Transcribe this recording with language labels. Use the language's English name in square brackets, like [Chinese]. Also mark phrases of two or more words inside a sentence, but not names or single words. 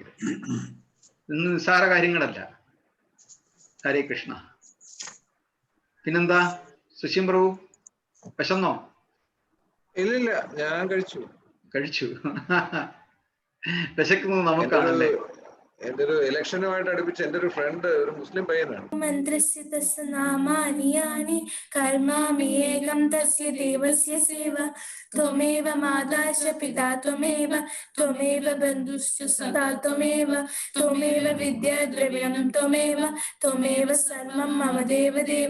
[Malayalam] ഇന്ന് നിസ്സാര കാര്യങ്ങളല്ല. [Sanskrit] ഹരേ കൃഷ്ണ. [Malayalam] പിന്നെന്താ സുശീം പ്രഭു, വിശന്നോ? ഇല്ലില്ല, ഞാൻ കഴിച്ചു. വിശക്കുന്നത് നമുക്കാണല്ലേ. എന്റെ ഒരു ഇലക്ഷനുമായിട്ട് അടുപ്പിച്ച് എന്റെ ഒരു ഫ്രണ്ട് ഒരു മുസ്ലിം പയ്യനാണ്. [Sanskrit] त्वमेव माता च पिता त्वमेव त्वमेव बन्धुश्च सदा त्वमेव त्वमेव विद्याद्रव्यं त्वमेव त्वमेव सर्वं मम देवदेव